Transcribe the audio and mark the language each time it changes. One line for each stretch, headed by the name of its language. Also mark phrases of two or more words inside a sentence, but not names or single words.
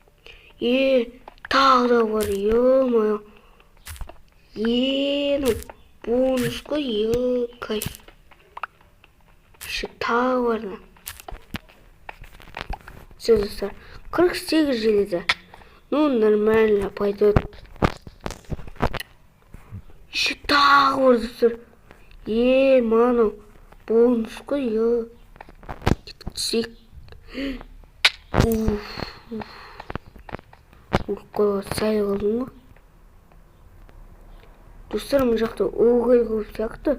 Kazakh: Тағы да бар, ё-моё. Бонусқа кайф. Еще тағы бар.
Russian: Все, достар. 48 железа. Ну, нормально пойдет. Еще
Kazakh: тағы бар, достар. Ману. Бонусқа кетсек. Қойға сай қалдың ба? Достар, мұн жақта оғай көп сияқты.